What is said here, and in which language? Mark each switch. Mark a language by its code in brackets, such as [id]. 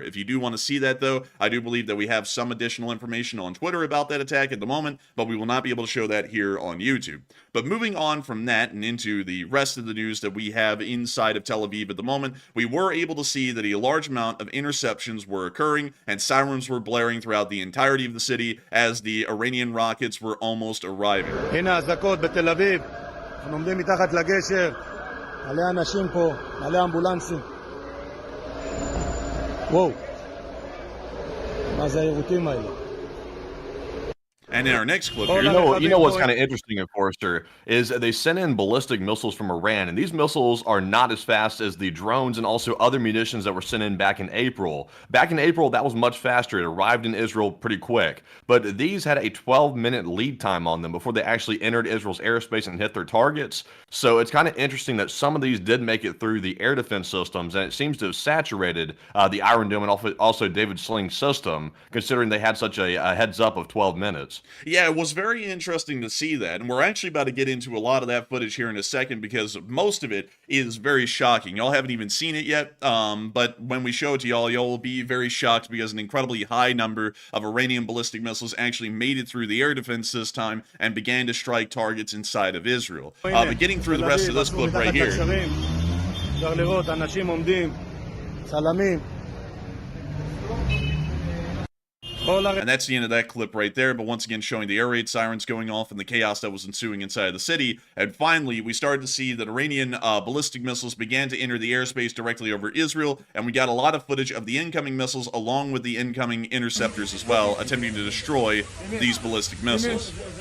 [en] If you do want to see that, though, I do believe that we have some additional information on Twitter about that attack at the moment, but we will not be able to show that here on YouTube. But moving on from that and into the rest of the news that we have inside of Tel Aviv at the moment, we were able to see that a large amount of interceptions were occurring and sirens were blaring throughout the entirety of the city as the Iranian rockets were almost arriving. [he] הנה אזעקות בתל אביב, אנחנו עומדים מתחת לגשר, מלא אנשים פה, מלא אמבולנסים. וואו, מה זה היירוטים האלה? [en] And in our next clip here, You know what's kind of interesting, Enforcer, is they sent in ballistic missiles from Iran, and these missiles are not as fast as the drones and also other munitions that were sent in back in April. Back in April, that was much faster. It arrived in Israel pretty quick. But these had a 12-minute lead time on them before they actually entered Israel's airspace and hit their targets. So it's kind of interesting that some of these did make it through the air defense systems, and it seems to have saturated the Iron Dome and also David Sling's system, considering they had such a heads up of 12 minutes. Yeah, it was very interesting to see that, and we're actually about to get into a lot of that footage here in a second because most of it is very shocking. Y'all haven't even seen it yet, but when we show it to y'all will be very shocked because an incredibly high number of Iranian ballistic missiles actually made it through the air defense this time and began to strike targets inside of Israel. But getting through the rest of this clip right here. [he] אפשר לראות אנשים עומדים, צלמים. [en] And that's the end of that clip right there, but once again showing the air raid sirens going off and the chaos that was ensuing inside of the city. And finally, we started to see that Iranian ballistic missiles began to enter the airspace directly over Israel, and we got a lot of footage of the incoming missiles along with the incoming interceptors as well, attempting to destroy these ballistic missiles.